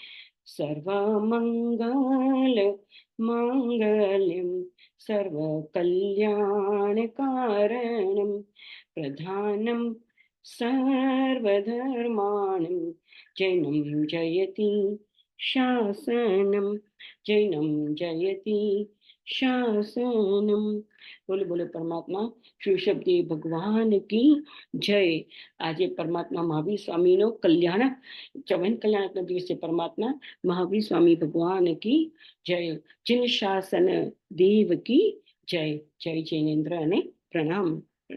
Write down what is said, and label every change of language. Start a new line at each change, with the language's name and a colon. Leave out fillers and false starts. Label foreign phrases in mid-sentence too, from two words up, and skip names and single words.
Sanskrit: सर्वमङ्गल माङ्गल्यं सर्वकल्याणकारणं प्रधानं सर्वधर्माणं जैनं जयति शासनं, जैनं जयति શાસનમ.
Gujarati: બોલો બોલો પરમાત્મા શ્રી શબ્દી
Hindi: भगवान की जय.
Gujarati: આજે પરમાત્મા મહાવીર સ્વામીનો કલ્યાણ, ચવન કલ્યાણના દિવસે પરમાત્મા મહાવીર સ્વામી
Hindi: भगवान की जय. जिन शासन देव की जय.
Gujarati: જય જૈનેન્દ્ર અને પ્રણામ.